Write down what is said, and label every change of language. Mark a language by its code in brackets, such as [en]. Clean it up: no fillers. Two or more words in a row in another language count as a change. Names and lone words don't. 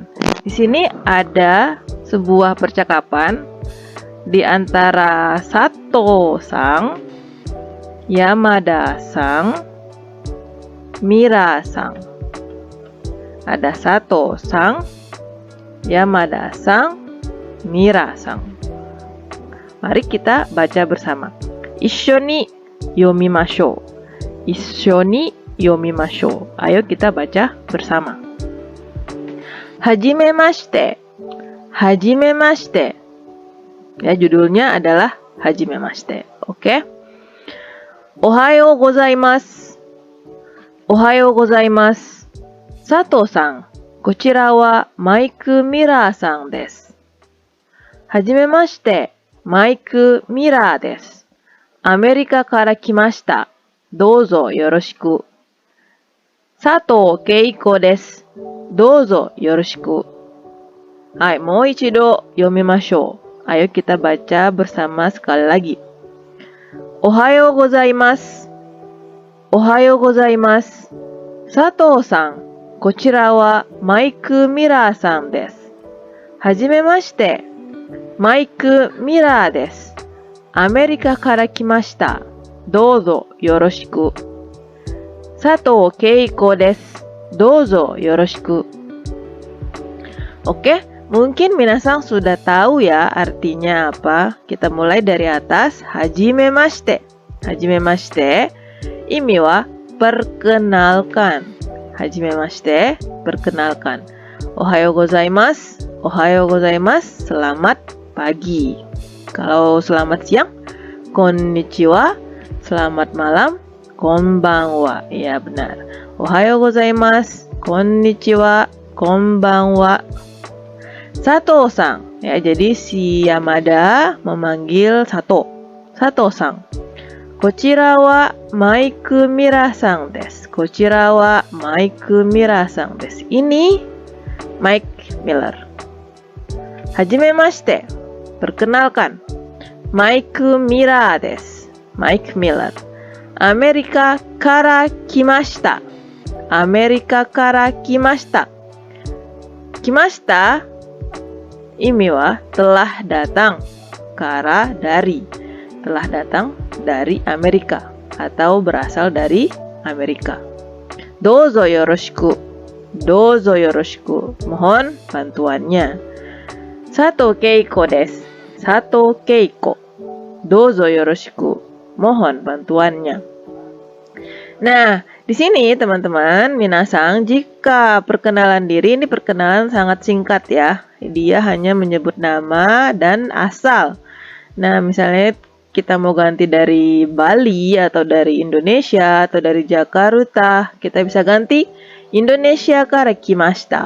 [id] Di sini ada sebuah percakapan di antara Sato-sang, Yamada-sang, Mira-sang. Ada Sato-sang, Yamada-sang, Mira-sang. Mari kita baca bersama. [ja] 一緒に読みましょう. 一緒に読みましょう. [id] Ayo kita baca bersama. [ja] はじめまして。はじめまして. [id] Ya, judulnya adalah Hajimemashite. Oke. [ja] おはようございます。おはようございます. Sato-san, こちらはマイク・ミラーさんです。はじめまして、マイク・ミラーです。アメリカから来ました。どうぞよろしく。佐藤恵子です。どうぞよろしく。はい、もう一度読みましょう。 [id] Ayo kita baca bersama sekali lagi. [ja] おはようございます。おはようございます. 佐藤さん、こちらはマイク・ミラーさんです。はじめまして、マイク・ミラーです。アメリカから来ました。どうぞよろしく。佐藤恵子です。どうぞよろしく。 [id] Oke, mungkin minasang sudah tahu ya artinya apa. Kita mulai dari atas. [ja] はじめまして。はじめまして. 意味は [id] perkenalkan. Hajimemashite, perkenalkan. [ja] おはようございます. おはようございます, [id] selamat pagi. Kalau selamat siang, konnichiwa, selamat malam, konbanwa. Ya, benar. [ja] おはようございます、こんにちは、こんばんは. Sato-san. [id] Ya, jadi si Yamada memanggil Sato. [ja] Sato-san. こちらは Mike Mira さんです. こちらは Mike Mira さんです. [id] Ini Mike Miller. Hajimemashite. Perkenalkan. Mike Mira desu. [ja] Mike Miller. アメリカから来ました. アメリカから来ました. 来ました, 意味は [id] telah datang. Kara dari. Telah datang dari Amerika atau berasal dari Amerika. [ja] どうぞよろしく。どうぞよろしく. [id] Mohon bantuannya. Sato Keiko desu. Sato Keiko. [ja] どうぞよろしく. [id] Mohon bantuannya. Nah, di sini teman-teman, minasang, jika perkenalan diri ini perkenalan sangat singkat ya. Dia hanya menyebut nama dan asal. Nah, misalnya kita mau ganti dari Bali atau dari Indonesia atau dari Jakarta, kita bisa ganti Indonesia [ja] から来ました.